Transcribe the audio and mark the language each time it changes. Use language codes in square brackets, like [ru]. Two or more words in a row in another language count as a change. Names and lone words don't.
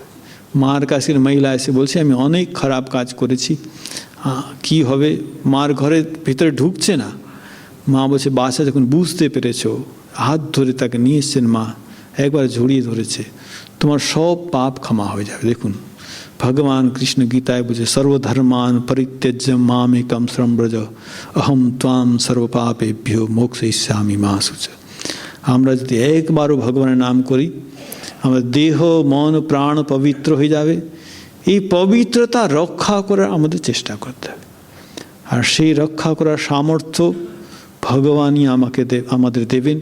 [bn] মার কাছের মহিলা এসে বলছে, আমি অনেক খারাপ কাজ করেছি, কি হবে? মার ঘরের ভিতরে ঢুকছে না। মা বলছে, বাচ্চা যখন বুঝতে পেরেছো, হাত ধরে তাকে নিয়ে এসছেন মা, একবার জড়িয়ে ধরেছে, তোমার সব পাপ ক্ষমা হয়ে যাবে। দেখুন ভগবান কৃষ্ণ গীতায় বলছে, [sa] সর্বধর্মান পরিত্যজ্য মামেকম শরণং ব্রজ অহম ত্বাম সর্বপাপেভ্যো মোক্ষয়িষ্যামি মা শুচি। [bn] আমরা যদি একবারও ভগবানের নাম করি, আমাদের দেহ মন প্রাণ পবিত্র হয়ে যাবে। এই পবিত্রতা রক্ষা করার আমাদের চেষ্টা করতে হবে, আর সেই রক্ষা করার সামর্থ্য ভগবানই আমাদের দেবেন।